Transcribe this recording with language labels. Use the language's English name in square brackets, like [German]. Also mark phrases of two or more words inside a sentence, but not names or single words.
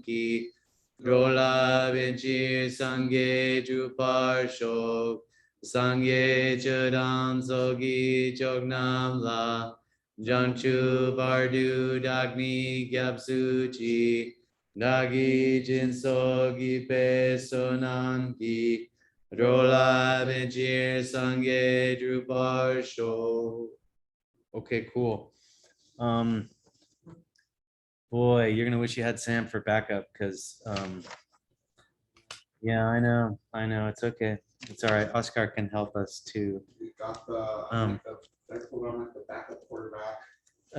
[Tibetan] ཀྱིས་འགྲོ་ལ་ཕན་ཕྱིར་སངས་རྒྱས་འགྲུབ་པར་ཤོག། སངས་རྒྱས་ཆོས་དང་ཚོགས་ཀྱི་མཆོག་རྣམས་ལ། བྱང་ཆུབ་བར་དུ་བདག་ནི་སྐྱབས་སུ་མཆི། བདག་གིས་སྦྱིན་སོགས་བགྱིས་པའི་བསོད་ནམས་ཀྱིས། འགྲོ་ལ་ཕན་ཕྱིར་སངས་རྒྱས་འགྲུབ་པར་ཤོག. [English] Okay, cool. Boy, you're gonna wish you had Sam for backup because yeah, I know, it's okay. It's all right. Oscar can help us too. We got the that's what I'm like the backup quarterback in the